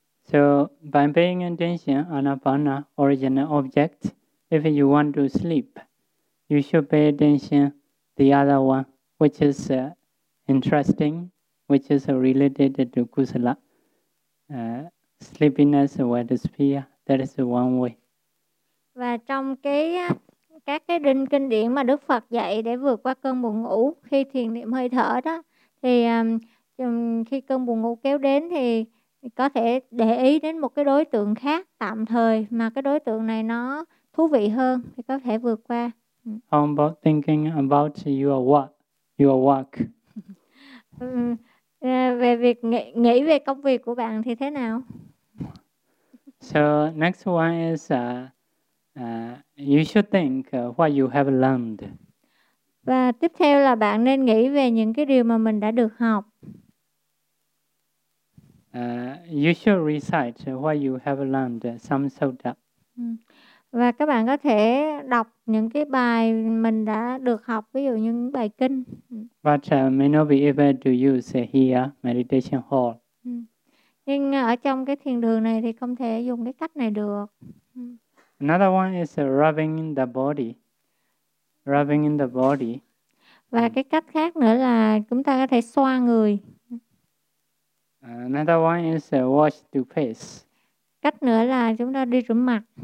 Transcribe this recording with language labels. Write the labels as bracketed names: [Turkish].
[English] So by paying attention anapana, original object, if you want to sleep, you should pay attention the other one, which is interesting, which is related to kusala. Sleepiness will disappear. That is one way. [Vietnamese] Và trong các cái định kinh điển mà Đức Phật dạy để vượt qua cơn buồn ngủ khi thiền niệm hơi thở đó, thì khi cơn buồn ngủ kéo đến thì có thể để ý đến một cái đối tượng khác tạm thời mà cái đối tượng này nó thú vị hơn thì có thể vượt qua. [English] How about thinking about your work. [Vietnamese] Về việc nghĩ về công việc của bạn thì thế nào? [English] So next one is you should think what you have learned. [Vietnamese] Và tiếp theo là bạn nên nghĩ về những cái điều mà mình đã được học. [English] You should recite what you have learned, some sutta. [Vietnamese] Và các bạn có thể đọc những cái bài mình đã được học, ví dụ như bài kinh. [English] But may not be able to use here, meditation hall. [Vietnamese] Nhưng ở trong cái thiền đường này thì không thể dùng cái cách này được. [English] Another one is rubbing in the body. Rubbing in the body. [Vietnamese] Và cái cách khác nữa là chúng ta có thể xoa người. [English] Another one is wash the face. [Vietnamese] Cách nữa là chúng ta đi rửa mặt.